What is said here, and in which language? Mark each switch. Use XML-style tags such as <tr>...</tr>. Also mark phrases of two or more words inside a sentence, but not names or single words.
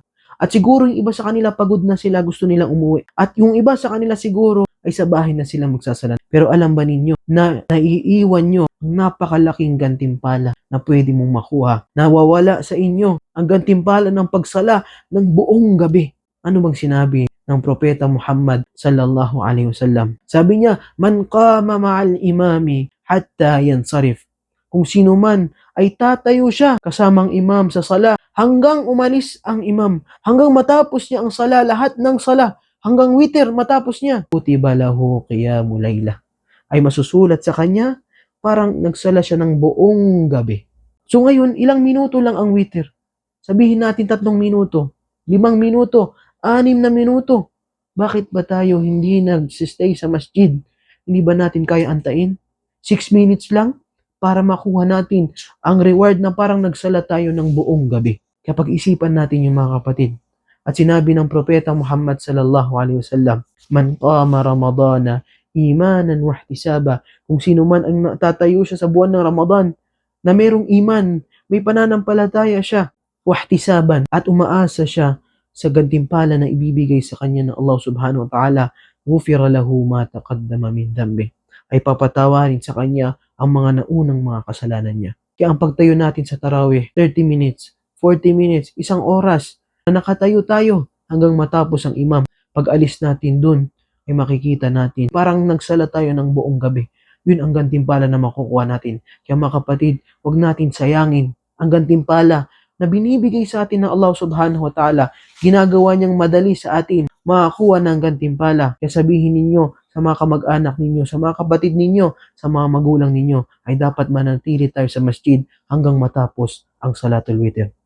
<tl>At siguro yung iba sa kanila, pagod na sila, gusto nilang umuwi. At yung iba sa kanila siguro, ay sa bahay na sila magsasala. Pero alam ba ninyo na naiiwan nyo ang napakalaking gantimpala na pwede mong makuha? Nawawala sa inyo ang gantimpala ng pagsala ng buong gabi. Ano bang sinabi ng Propeta Muhammad</tl> <ar>صلى الله عليه وسلم?</ar> <tl>Sabi niya,</tl> <ar>"من قام مع الإمام حتى ينصرف."</ar> <tl>Kung sino man ay tatayo siya kasamang imam sa sala hanggang umalis ang imam, hanggang matapos niya ang sala, lahat ng sala, hanggang witr matapos niya,</tl> <ar>كتب له قيام ليلة,</ar> <tl>ay masusulat sa kanya parang nagsala siya ng buong gabi. So ngayon, ilang minuto lang ang witr. Sabihin natin 3 minuto, 5 minuto, 6 na minuto. Bakit ba tayo hindi nagsistay sa masjid? Hindi ba natin kaya antayin? 6 minutes lang para makuha natin ang reward na parang nagsala tayo ng buong gabi. Kapag isipan natin yung mga kapatid. At sinabi ng Propeta Muhammad</tl> <ar>صلى الله عليه وسلم, "من قام رمضان إيمانا واحتسابا."</ar> <tl>Kung sino man ang tatayo siya sa buwan ng Ramadan na merong iman, may pananampalataya siya, wahtisaban, at umaasa siya sa gantimpala na ibibigay sa kanya ng Allah</tl> <ar>سبحانه وتعالى, غفر له ما تقدم من ذنبه,</ar> <tl>ay papatawarin sa kanya ang mga naunang mga kasalanan niya. Kaya ang pagtayo natin sa tarawih, 30 minutes, 40 minutes, 1 oras, na nakatayo tayo hanggang matapos ang imam. Pag alis natin dun, ay makikita natin parang nagsala tayo ng buong gabi. Yun ang gantimpala na makukuha natin. Kaya mga kapatid, huwag natin sayangin ang gantimpala na binibigay sa atin ng Allah</tl> <ar>سبحانه وتعالى.</ar> <tl>Ginagawa niyang madali sa atin makakuha ng gantimpala. Kaya sabihin ninyo sa mga kamag-anak ninyo, sa mga kapatid ninyo, sa mga magulang ninyo, ay dapat manatili tayo sa masjid hanggang matapos ang</tl> <ar>صلاة الوتر.</ar>